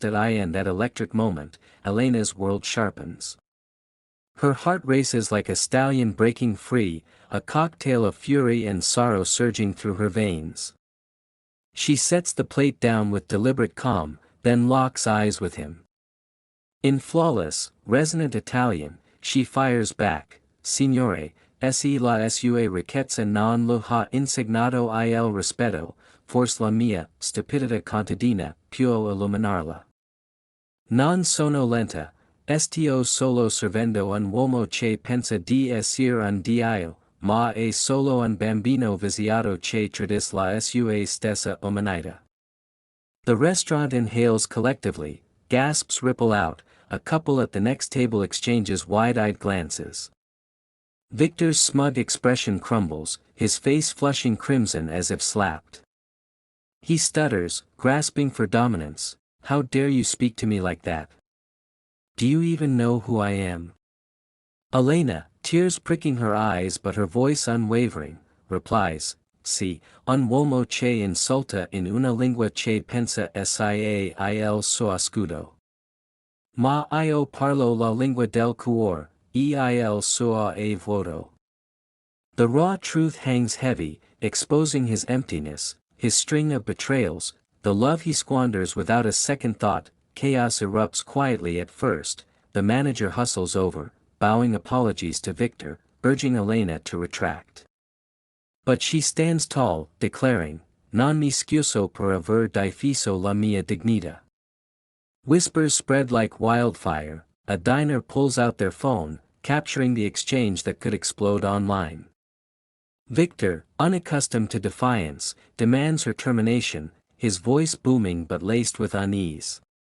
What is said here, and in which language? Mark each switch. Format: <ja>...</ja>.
<en>In that electric moment, Elena's world sharpens. Her heart races like a stallion breaking free, a cocktail of fury and sorrow surging through her veins. She sets the plate down with deliberate calm, then locks eyes with him. In flawless, resonant Italian, she fires back:</en> <it>"Signore, se la sua ricchezza non lo ha insegnato il rispetto, forse la mia stupidità contadina può illuminarla. Non sono lenta, sto solo servendo un uomo che pensa di essere un dio, ma è solo un bambino viziato che tradisce la sua stessa umanità."</it> <en>The restaurant inhales collectively, gasps ripple out, a couple at the next table exchanges wide-eyed glances. Victor's smug expression crumbles, his face flushing crimson as if slapped. He stutters, grasping for dominance: "How dare you speak to me like that? Do you even know who I am?" Elena, tears pricking her eyes but her voice unwavering, replies,</en> <it>si, un uomo che insulta in una lingua che pensa sia il suo scudo. Ma io parlo la lingua del cuore, il suo è vuoto.</it> <en>The raw truth hangs heavy, exposing his emptiness, his string of betrayals, the love he squanders without a second thought. Chaos erupts quietly at first. The manager hustles over, bowing apologies to Victor, urging Elena to retract. But she stands tall, declaring,</en> <it>"Non mi scuso per aver difeso la mia dignità."</it> <en>Whispers spread like wildfire. A diner pulls out their phone, capturing the exchange that could explode online. Victor, unaccustomed to defiance, demands her termination, his voice booming but laced with unease.</en>